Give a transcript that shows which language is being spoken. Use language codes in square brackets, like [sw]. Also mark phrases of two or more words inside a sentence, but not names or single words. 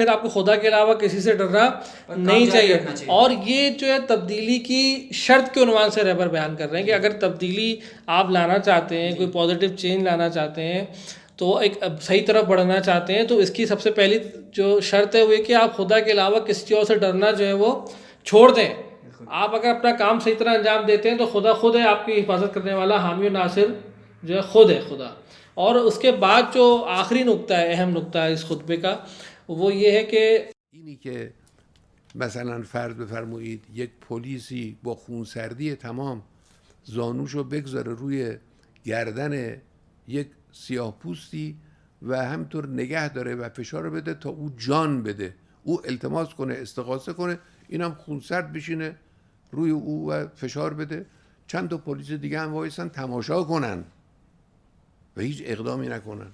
[ur] پھر آپ کو خدا کے علاوہ کسی سے ڈرنا نہیں چاہیے. اور یہ جو ہے تبدیلی کی شرط کے عنوان سے رہبر بیان کر رہے ہیں کہ اگر تبدیلی آپ لانا چاہتے ہیں، کوئی [en] positive change [ur] لانا چاہتے ہیں، تو ایک صحیح طرف بڑھنا چاہتے ہیں، تو اس کی سب سے پہلی جو شرط ہے وہ یہ کہ آپ خدا کے علاوہ کسی اور سے ڈرنا جو ہے وہ چھوڑ دیں. آپ اگر اپنا کام صحیح طرح انجام دیتے ہیں تو خدا خود ہے آپ کی حفاظت کرنے والا، حامی و ناصر جو ہے خود ہے خدا. اور اس کے بعد جو آخری نقطہ ہے، اہم نقطہ ہے اس خطبے کا، وہ یہ ہے کہ [fa] اینی که مثلا فرض بفرمایید یک پلیسی با خونسردی تمام زانوشو بگذاره روی گردن یک سیاه‌پوستی و همطور نگه داره و فشار بده تا او جان بده، او التماس کنه، استغاثه کنه، اینم خونسرد بشینه روی او و فشار بده، چند تا پلیس دیگه هم وایسن تماشا کنن و هیچ اقدامی نکنن.